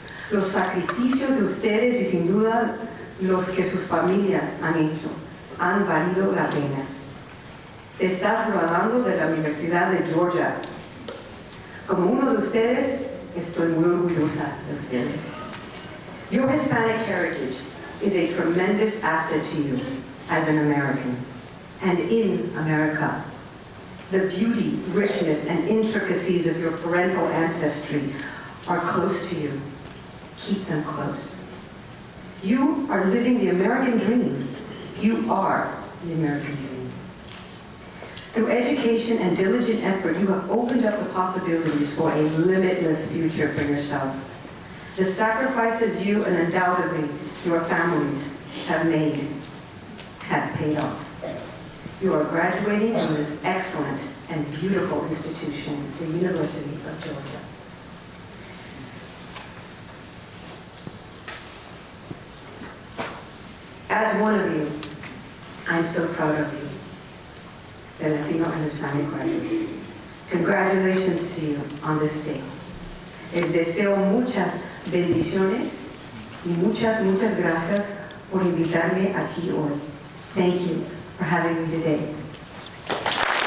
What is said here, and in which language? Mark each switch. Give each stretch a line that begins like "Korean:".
Spanish: Los sacrificios de ustedes y sin duda los que sus familias han hecho han valido la pena. Te estás graduando de la Universidad de Georgia. Como uno de ustedes, estoy muy orgullosa de ustedes.
English: Your Hispanic heritage is a tremendous asset to you as an American. And in America, the beauty, richness, and intricacies of your parental ancestry are close to you. Keep them close. You are living the American dream. You are the American dream. Through education and diligent effort, you have opened up the possibilities for a limitless future for yourselves. The sacrifices you and undoubtedly your families have made have paid off. You are graduating from this excellent and beautiful institution, the University of Georgia. As one of you, I'm so proud of you. the Latino and Hispanic graduates. Congratulations to you on this day.
Spanish: Les deseo muchas bendiciones y muchas gracias por invitarme aquí hoy.
English: Thank you for having me today.